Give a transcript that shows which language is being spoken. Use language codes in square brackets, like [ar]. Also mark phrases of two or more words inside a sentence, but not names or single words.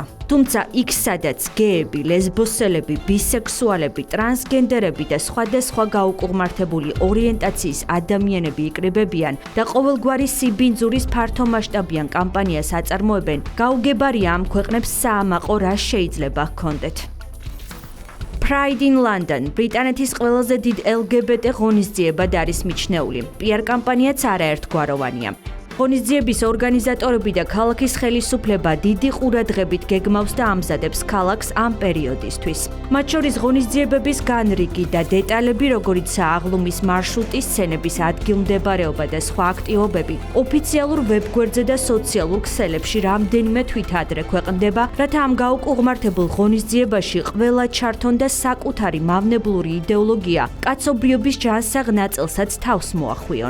[ka] თუმცა იქ, სადაც გეები, ლესბოსელები, ბისექსუალები, ტრანსგენდერები და სხვადასხვა გაუკუღმართებული ორიენტაციის ადამიანები იკრიბებიან და ყოველგვარი სიბინძურის ფართომასშტაბიან კამპანიას აწარმოებენ, გაუგებარია ამ ქვეყნებს საამაყო რა შეიძლება ჰქონდეთ. [en] Pride in London, [ka] ბრიტანეთის ყველაზე დიდ LGBT ღონისძიებად არის მიჩნეული. PR კამპანიაც არაერთგვაროვანია. ღონისძიების ორგანიზატორები და ქალაქის ხელისუფლება დიდი ყურადღებით გეგმავს და ამზადებს ქალაქს ამ პერიოდისთვის. მათ შორის ღონისძიებების განრიგი და დეტალები, როგორიცაა აღლუმის მარშრუტი, სცენების ადგილმდებარეობა და სხვა აქტივობები, ოფიციალურ ვებგვერდზე და სოციალურ ქსელებში რამდენიმე თვით ადრე ქვეყნდება, რათა ამ გაუკუღმართებულ ღონისძიებაში ყველა ჩართონ და საკუთარი მავნებლური იდეოლოგია კაცობრიობის ჯანსაღ ნაწილსაც თავს მოახვიონ.